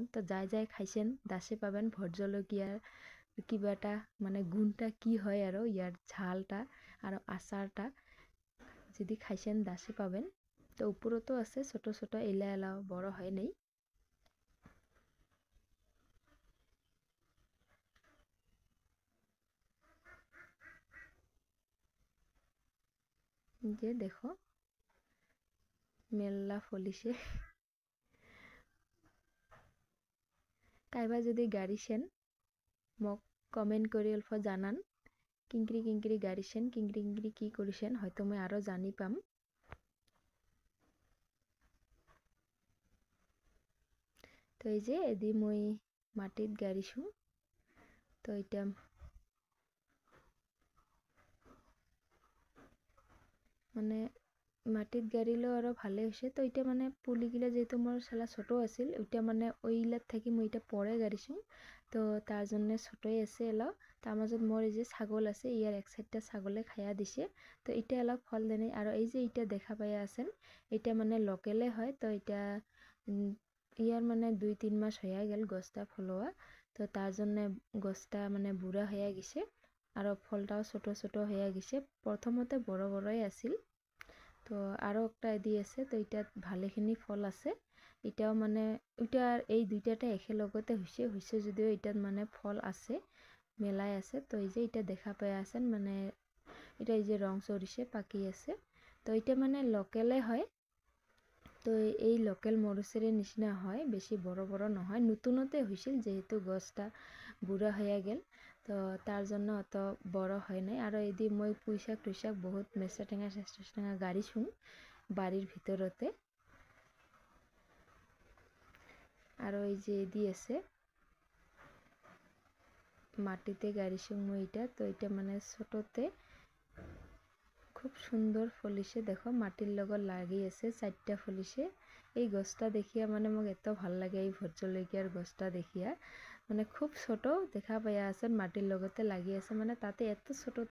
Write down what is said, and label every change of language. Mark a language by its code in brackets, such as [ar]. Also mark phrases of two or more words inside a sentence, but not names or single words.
[rkt] তো যাই যাই খাইছেন দাসে পাবেন ভোট জলকীয়ার কিবাটা মানে গুণটা কি হয় আর ইয়ার ঝালটা আর আচারটা যদি খাইছেন দাসে পাবেন। তো উপরতো আছে ছোট ছোট এলা এলাও বড় হয় নাই। যে দেখো মেল্লা ফলিছে। কাইবা যদি গাড়িছেন মোক কমেন্ট কৰি অল্প জানান, কিংকিরি কিংকিরি গাড়িছেন, কিংকিরি কিংকিরি কি কৰিছেন, হয়তো মই আরও জানি পাম। তো এই যে এদি মই মাটিত গাড়িছো, তো এটা মানে মাটিত গাড়িলেও আরও ভালে হয়েছে। তো এটা মানে পুলিগিলা যেহেতু মোর সালা ছোট আছিল, ওইটা মানে ওইলাত থাকি মই এটা পরে গাড়িছো, তো তার জন্য ছোটই আছে এলাও। তার মাজত মোর এই যে ছাগল আছে, ইয়ার এক সাইডটা ছাগলে খাইয়া দিছে, তো এটা এলাও ফল দেনে। আর এই যে এটা দেখা পাই আছেন, এটা মানে লোকেলে হয়। তো এটা ইয়ার মানে 2-3 মাস হয়ে গেল গছটা ফলোয়া, তো তার জন্য গছটা মানে বুড়া হয়ে গেছে আর ফলটাও ছোট ছোট হয়ে গেছে। প্রথমতে বড় বড়ই আছিল, তো আরও একটা এদি আছে, তো এটাত ভালেখিনি ফল আছে। এটাও মানে ওইটার এই দুইটাটা একেলগতে হয়েছে যদিও এটাত মানে ফল আছে মেলাই আছে। তো এই যে এটা দেখা পাই আছেন, মানে এটা এই যে রং চড়িছে পাকি আছে। তো এটা মানে লোকেলে হয়, তো এই লোকেল মরিচের নিচিনা হয়, বেশি বড় বড় নহয়। নতুনতে হয়েছিল যেহেতু গছটা বুড়া হয়ে গেল, তো তার জন্য অত বড় হয় নাই। আর এদি মই পুঁইশাক টুইশাক বহুত মেচা টেঙা চেষ্টা টেঙা গাড়িছো বাড়ির ভিতরতে। আর এই যে এদি আছে মাটিতে গাড়িছো মই এটা, তো এটা মানে ছোটতে খুব সুন্দর ফলিছে। দেখো মাটির লগত লাগি আছে, 4টা ফলিছে। এই গছটা দেখিয়া মানে মোক এত ভাল লাগে, এই ভোট জলকীয়ার গছটা দেখিয়া। মানে খুব ছোট দেখা পাইয়া আছেন, মাটির লগতে লাগি আছে, মানে তাতে এত ছোট